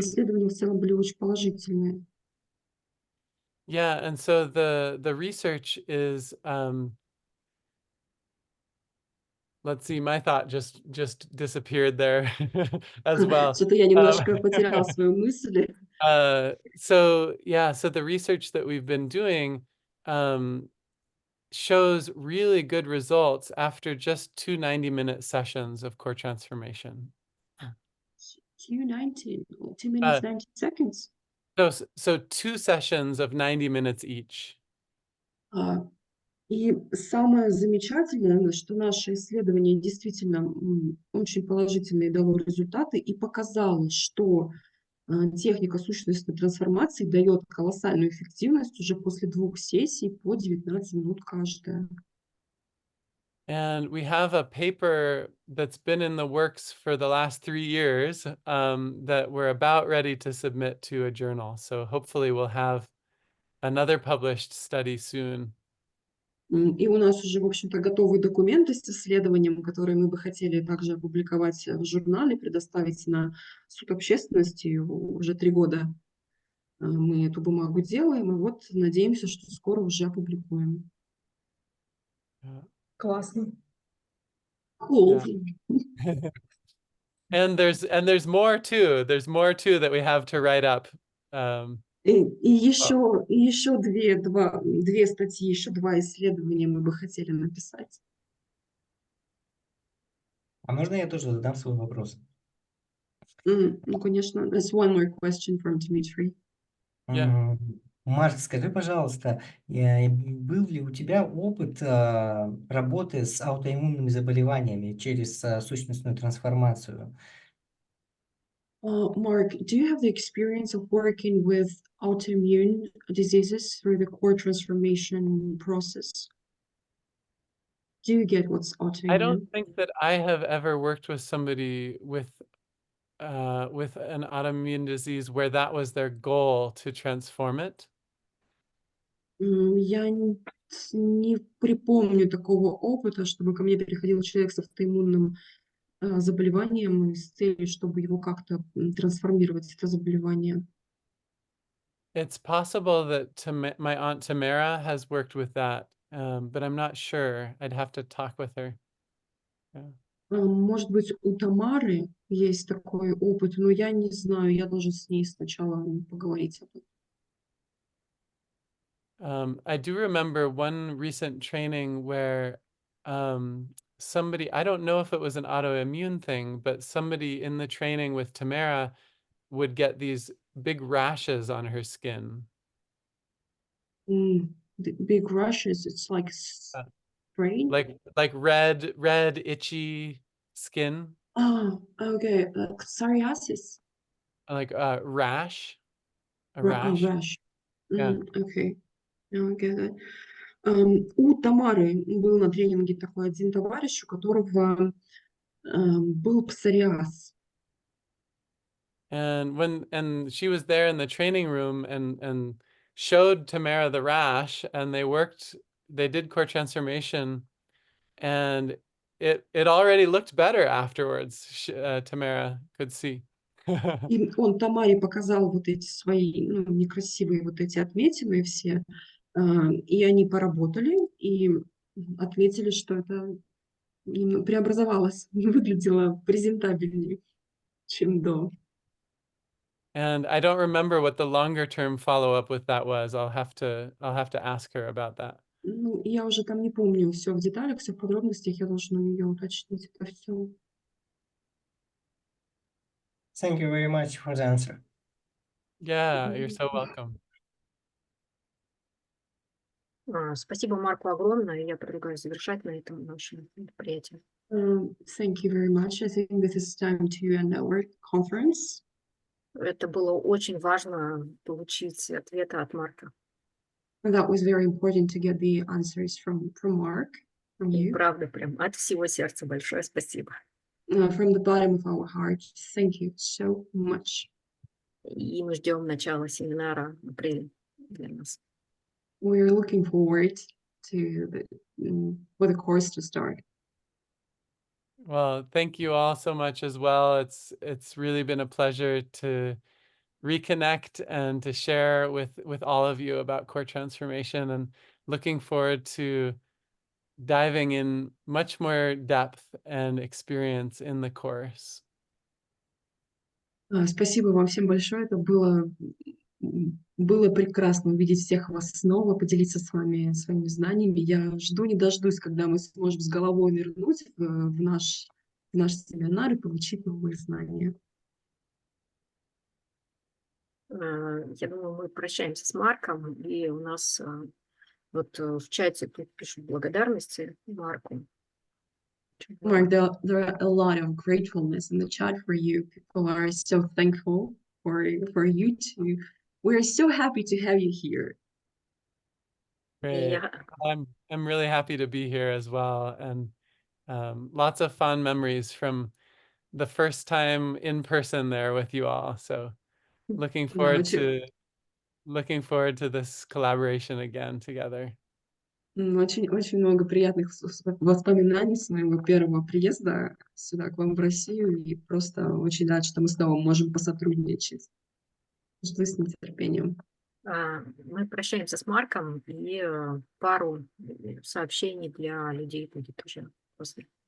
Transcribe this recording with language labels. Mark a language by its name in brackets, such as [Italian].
[Russian] исследования в целом были очень положительные. [English] yeah, and so the research is, let's see, my thought just disappeared there as well. [Russian] Что-то я немножко потеряла свою мысль. [English] So yeah, so the research that we've been doing shows really good results after just 2 90-minute sessions of core transformation. 2 minutes, 90 seconds. So 2 sessions of 90 minutes each. [Russian] И самое замечательное, что наше исследование действительно очень положительные дало результаты и показало, что техника сущностной трансформации дает колоссальную эффективность уже после 2 сессий по 19 минут каждая. [English] And we have a paper that's been in the works for the last 3 years that we're about ready to submit to a journal. So hopefully we'll have another published study soon. [Russian] И у нас уже, в общем-то, готовы документы с исследованием, которые мы бы хотели также опубликовать в журнале, предоставить на суд общественности. Уже 3 года мы эту бумагу делаем, и вот надеемся, что скоро уже опубликуем. Классно. [English] Cool. Yeah. And there's more too. There's more too that we have to write up. [Russian] И еще две статьи, еще 2 исследования мы бы хотели написать. А можно я тоже задам свой вопрос? Ну, конечно. [English] There's one more question from Dmitry. Yeah. [Russian] Марк, скажи, пожалуйста, был ли у тебя опыт работы с аутоиммунными заболеваниями через сущностную трансформацию? [English] Mark, do you have the experience of working with autoimmune diseases through the core transformation process? Do you get what's I autoimmune? don't think that I have ever worked with somebody with an autoimmune disease where that was their goal to transform it. [Russian] Я не припомню такого опыта, чтобы ко мне приходил человек с автоиммунным заболеванием с целью, чтобы его как-то трансформировать, это заболевание. [English] It's possible that my aunt Tamara has worked with that, but I'm not sure. I'd have to talk with her. Yeah. [Russian] Может быть, у Тамары есть такой опыт, но я не знаю, я должен с ней сначала поговорить об этом. [English] I do remember one recent training where somebody, I don't know if it was an autoimmune thing, but somebody in the training with Tamara would get these big rashes on her skin. The big rashes, it's like sprain? Like red, itchy skin. Oh, okay. Psoriasis. Like rash. A Rash. rash. Yeah. Okay. Now I get it. [Russian] У Тамары был на тренинге такой один товарищ, у которого был псориаз. [English] And she was there in the training room and showed Tamara the rash, and they worked they did core transformation, and it already looked better afterwards. Tamara could see. [Russian] И он Тамаре показал вот эти свои, ну, некрасивые вот эти отметины все, и они поработали, и отметили, что это преобразовалось, выглядело презентабельнее, чем до. [English] And I don't remember what the longer term follow-up with that was. I'll have to ask her about that. [Russian] Ну, я уже там не помню все в деталях, все в подробностях, я должна ее уточнить это все. [English] Thank you very much for the answer. Yeah, you're so welcome. [Russian] Спасибо Марку огромное. Я предлагаю завершать на этом наше мероприятие. [English] Thank you very much. I think this is time to end our conference. [Russian] Это было очень важно получить ответы от Марка. [English] And that was very important to get the answers from Mark, from [Russian] И [English] you. [Russian] правда, прям от всего сердца большое спасибо. [English] From the bottom of our hearts, thank you so much. [Russian] И мы ждем начала семинара в апреле для нас. [English] We're looking forward to for the course to start. Well, thank you all so much as well. It's really been a pleasure to reconnect and to share with all of you about core transformation, and looking forward to diving in much more depth and experience in the course. [Russian] Спасибо вам всем большое. Это было прекрасно увидеть всех вас снова, поделиться с вами своими знаниями. Я жду не дождусь, когда мы сможем с головой нырнуть в наш семинар и получить новые знания. Я думаю, мы прощаемся с Марком, и у нас вот в чате тут пишут благодарности Марку. [English] Mark, there are a lot of gratefulness in the chat for you. People are so thankful for you too. We're so happy to have you here. Great. I'm really happy to be here as well, and lots of fun memories from the first time in person there with you all. So looking forward to this collaboration again together. [Russian] Очень много приятных воспоминаний с моего первого приезда сюда, к вам в Россию, и просто очень рад, что мы снова можем посотрудничать. Жду с нетерпением. Мы прощаемся с Марком, и пару сообщений для людей будет уже после.